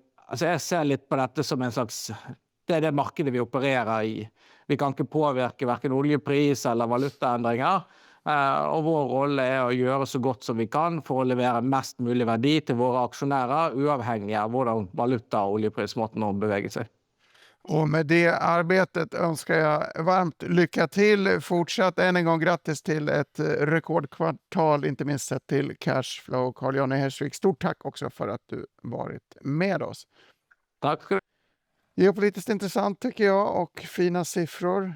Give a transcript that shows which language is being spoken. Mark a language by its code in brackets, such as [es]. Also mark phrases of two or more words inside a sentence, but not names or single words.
[no] Altså jeg ser litt på dette som en slags, det er det markedet vi opererer i. Vi kan ikke påvirke hverken oljepris eller valutaendringer, og vår rolle er å gjøre så godt som vi kan for å levere mest mulig verdi til våre aksjonærer, uavhengig av hvordan valuta- og oljeprismåten å bevege seg. [sv] Och med det arbetet önskar jag varmt lycka till. Fortsatt än en gång grattis till ett rekordkvartal, inte minst sett till cashflow. Carl-Johnny Hersvik, stort tack också för att du varit med oss. Tack ska du. Geopolitiskt intressant tycker jag och fina siffror.